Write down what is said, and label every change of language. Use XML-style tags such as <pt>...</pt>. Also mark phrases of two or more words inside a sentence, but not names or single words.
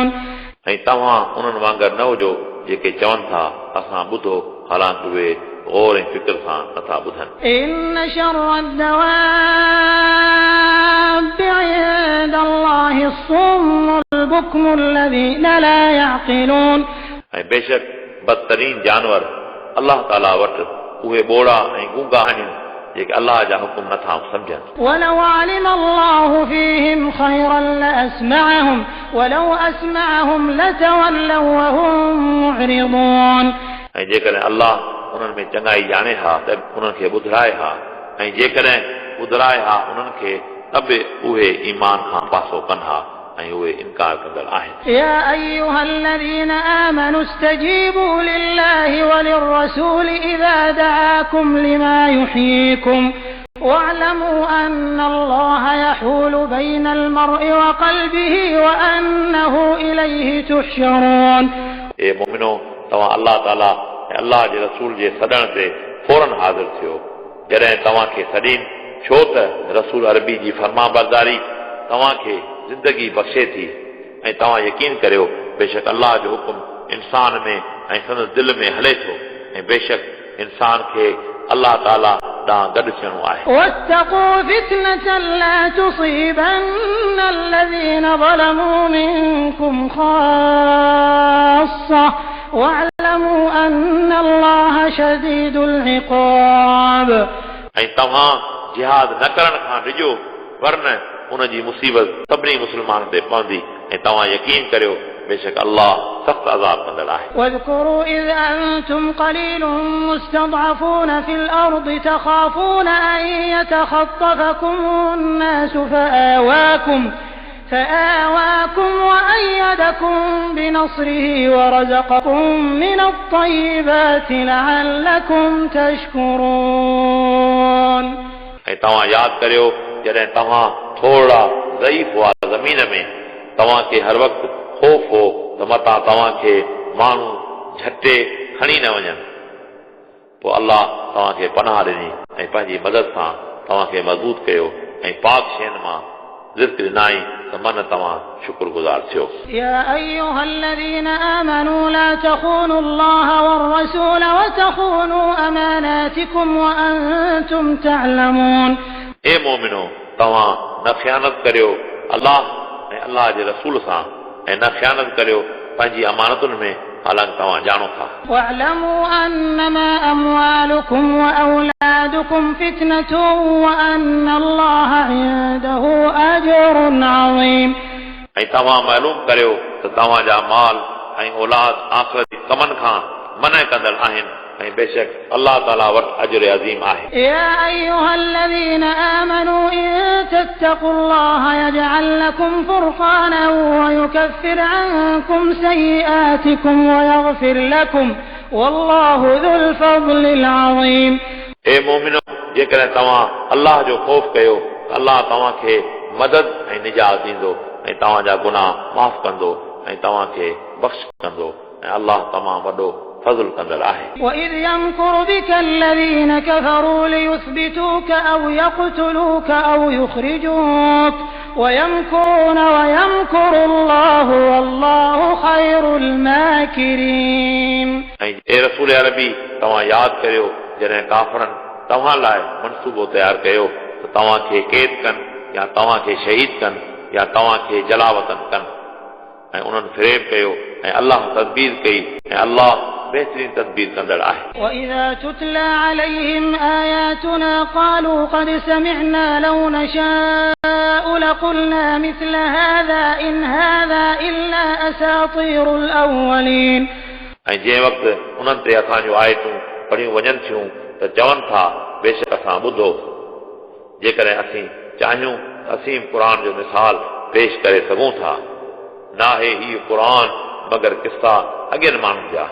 <sd>ऐं तव्हां उन्हनि वांगुरु न हुजो जेके चवनि था असां ॿुधो हालांकि उहे गौर ऐं फिक्र सां नथा ॿुधनि.</sd> <ar>إن شر الدواب عند الله الصم البكم الذين لا يعقلون.</ar> <sd>ऐं बेशक बदतरीन जानवर अल्लाह ताला वटि उहे ॿोड़ा ऐं गूंगा आहिनि जेके अल्लाह जा हुकुम नथा सम्झनि.</sd> <ar>ولو علم الله فيهم خيرا لأسمعهم ولو أسمعهم لتولوا وهم معرضون.</ar> <sd>ऐं जेकॾहिं अल्लाह उन्हनि में चङाई ॼाणे हा त उन्हनि खे ॿुधाए हा ऐं जेकॾहिं ॿुधाए हा उन्हनि खे त बि उहे ईमान खां पासो कनि हा ऐं उहे इनकार कंदड़ आहिनि.</sd> <ar>يا أيها الذين آمنوا استجيبوا لله وللرسول إذا دعاكم لما يحييكم واعلموا أن الله يحول بين المرء وقلبه وأنه إليه تحشرون.</ar> <sd>ए मोमिनो तव्हां अल्लाह ताला ऐं अल्लाह जे रसूल जे सॾण ते फौरन हाज़िर थियो। जॾहिं तव्हांखे सॾीनि, छो त रसूल अरबी जी फरमाबरदारी तव्हांखे ज़िंदगी बख़्शे थी ऐं तव्हां यकीन करियो बेशक अल्लाह जो हुकुम इंसान में ऐं संदसि दिलि में हले थो ऐं बेशक इंसान खे अल्लाह ताला ॾांहुं गॾु थियणो आहे।</sd> <ar>واتقوا فتنة لا تصيبن الذين ظلموا منكم خاصة واعلموا أن الله شديد العقاب।</ar> <sd>ऐं तव्हां जिहाद न करण खां डिॼो वरन उन जी मुसीबत सभिनी मुस्लमान ते पवंदी ऐं तव्हां यकीन करियो बेशक अल्लाह सख़्त अज़ाब कंदड़ आहे।</sd> <ar>واذكروا إذ أنتم قليل مستضعفون في الأرض تخافون أن يتخطفكم الناس فآواكم وأيدكم بنصره ورزقكم من الطيبات لعلكم تشكرون।</ar> <sd>ऐं तव्हां यादि करियो जॾहिं तव्हां थोरा ज़ईफ़ हुआ ज़मीन में, तव्हांखे हर वक़्तु ख़ौफ़ हो त मतां तव्हांखे माण्हू झटे खणी न वञनि। पोइ अल्लाह तव्हांखे पनाह ॾिनी ऐं पंहिंजी मदद सां तव्हांखे मज़बूत कयो ऐं पाक शयुनि मां रिज़्क़ ॾिनाई त मन तव्हां शुक्रगुज़ार थियो।</sd> <ar>يا أيها الذين آمنوا لا تخونوا الله والرسول وتخونوا أماناتكم وأنتم تعلمون।</ar> <sd>ए मोमिनो, तव्हां न ख़यानत करियो अल्लाह ऐं अल्लाह जे रसूल सां ऐं न ख़यानत करियो पंहिंजी अमानतुनि में हालांकि तव्हां ॼाणो था।</sd> <ar>واعلموا أنما أموالكم وأولادكم فتنة وأن الله عنده أجر عظيم।</ar> <sd>ऐं तव्हां मालूम करियो त तव्हांजा माल ऐं औलाद आख़िरत कमनि खां मना कंदड़ आहिनि ऐं बेशक अल्लाह ताला वटि अजर अज़ीम आहे।</sd> <ar>يا أيها الذين آمنوا إن تتقوا الله يجعل لكم فرقانا ويكفر عنكم سيئاتكم ويغفر لكم والله ذو الفضل العظيم।</ar> <sd>ए मोमिनो, जेकॾहिं तव्हां अल्लाह जो ख़ौफ़ कयो अल्लाह तव्हांखे मदद ऐं निजात ॾींदो ऐं तव्हांजा गुनाह माफ़ कंदो ऐं तव्हांखे बख़्श कंदो ऐं अल्लाह तमामु वॾो फज़ल कंदड़ आहे।</sd> <ar>وإذ يمكر بك الذين كفروا ليثبتوك أو يقتلوك أو يخرجوك ويمكرون ويمكر الله والله خير الماكرين।</ar> <sd>ऐं ए रसूल अरबी, तव्हां यादि करियो जॾहिं काफ़रनि तव्हां लाइ मनसूबो तयारु कयो त तव्हांखे क़ैद कनि या तव्हांखे शहीद कनि या तव्हांखे जलावतन कनि ऐं उन्हनि फ़रेब कयो ऐं अल्लाह तदबीर कई ऐं अल्लाह बेहतरीन तदबीर कंदड़ आहे।</sd> <ar>وإذا تتلى عليهم آياتنا قالوا قد سمعنا لو نشاء لقلنا مثل هذا إن هذا إلا أساطير الأولين।</ar> <sd>ऐं जंहिं वक़्तु उन्हनि ते असां जूं आयतूं पढ़ियूं वञनि थियूं त चवनि था बेशक असां ॿुधो, जेकॾहिं असीं चाहियूं त असीं क़ुर जो मिसाल पेश करे सघूं था, न आहे हीउ क़ुर मगर किस्सा अॻियनि माण्हुनि जा।</sd>